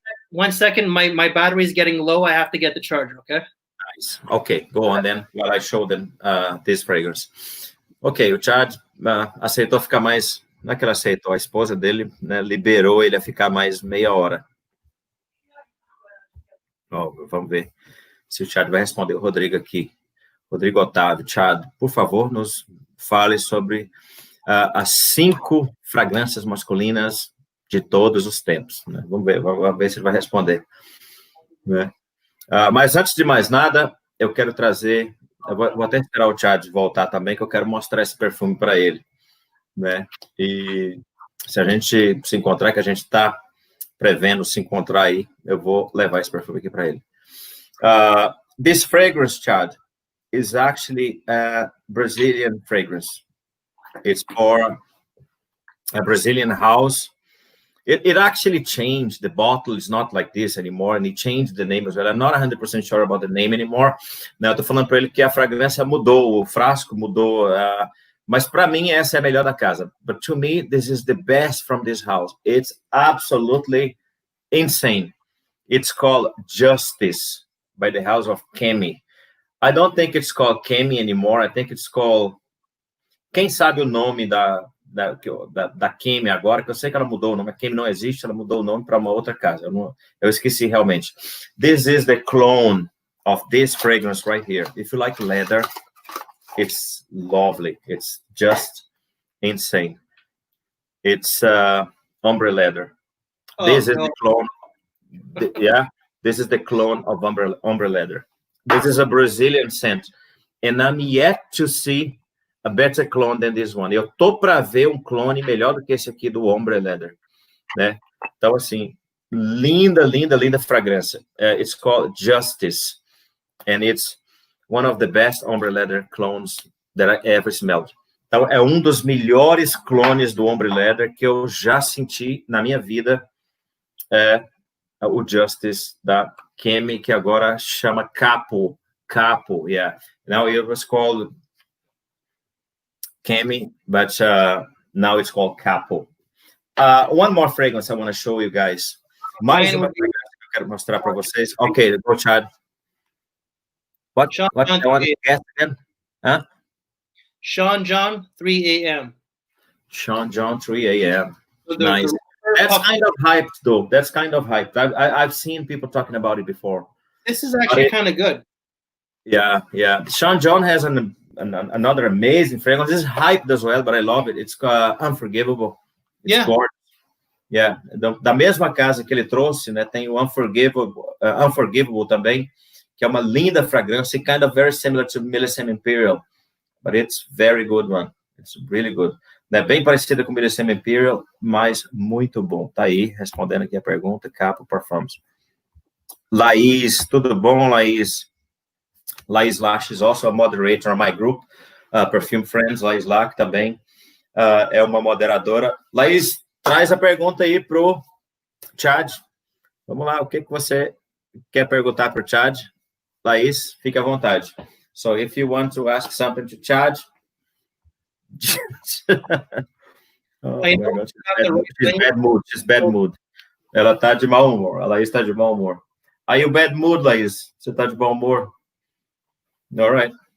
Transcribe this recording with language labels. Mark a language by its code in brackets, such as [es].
[en] One second, my battery is getting low. I have to get the charger, okay? Nice. Okay, go on then, while I show them this fragrance. [pt] Ok, o Chad aceitou ficar mais... Não é que ele aceitou, a esposa dele, né, liberou ele a ficar mais meia hora. Vamos ver se o Chad vai responder o Rodrigo aqui. Rodrigo Otávio, Chad, por favor, nos fale sobre as 5 fragrâncias masculinas de todos os tempos. Né? Vamos ver se ele vai responder. Né? Mas antes de mais nada, eu quero trazer... Eu vou até esperar o Chad voltar também, que eu quero mostrar esse perfume para ele. Né? E se a gente se encontrar, que a gente está prevendo se encontrar aí, eu vou levar esse perfume aqui para ele. [en] This fragrance, Chad, is actually a Brazilian fragrance. It's for a Brazilian house. It actually changed. The bottle is not like this anymore, and it changed the name as well. I'm not 100% sure about the name anymore. [pt] Não, eu tô falando para ele que a fragrância mudou, o frasco mudou, mas para mim essa é a melhor da casa. [en] But to me, this is the best from this house. It's absolutely insane. It's called Justice by the house of Kemi. I don't think it's called Kemi anymore. I think it's called... [pt] Quem sabe o nome da Kemi agora, que eu sei que ela mudou o nome. A Kemi não existe, ela mudou o nome para uma outra casa. Eu esqueci realmente. [en] This is the clone of this fragrance right here. If you like leather, it's lovely. It's just insane. It's ombre leather. This is the clone. This is the clone of ombre leather. This is a Brazilian scent. And I'm yet to see a better clone than this one. [pt] Eu tô para ver um clone melhor do que esse aqui do ombre leather. Né? Então, assim, linda, linda, linda fragrância. [en] It's called Justice. And it's one of the best ombre leather clones that I ever smelled. [pt] Então, é um dos melhores clones do ombre leather que eu já senti na minha vida. O Justice da Kemi, que agora chama Capo. Capo, yeah. [en] Now it was called Kemi, but now it's called Capo. One more fragrance I want to show you guys. [pt] Mais uma fragrância que eu quero mostrar para vocês. [en] Okay, go, Chad. What I want to guess again? Huh? Sean John, 3 a.m. Sean John, 3 a.m. Nice. That's kind of hyped, though. That's kind of hyped. I've seen people talking about it before. This is actually kind of good. Yeah. Sean John has another amazing fragrance. This is hyped as well, but I love it. It's Unforgivable. It's gorgeous. Yeah. [pt] Da mesma casa que ele trouxe, né, tem o Unforgivable também, que é uma linda fragrância, [en] kind of very similar to Millesime Imperial, but it's very good one. It's really good. [pt] É bem parecida com Millesime Imperial, mas muito bom. Tá aí, respondendo aqui a pergunta, Capo Perfumes. Laís, tudo bom, Laís? [en] Laís lá, she's also a moderator on my group, Perfume Friends, Laís lá, [pt] que também é uma moderadora. Laís, traz a pergunta aí pro Chad. Vamos lá, o que você quer perguntar pro Chad? Laís, fique à vontade. [en] So, if you want to ask something to Chad... Oh, my God. She's bad mood. [pt] Ela tá de mau humor. A Laís tá de mau humor. [en] Are you bad mood, Laís? [pt] Você tá de mau humor? [en] All right.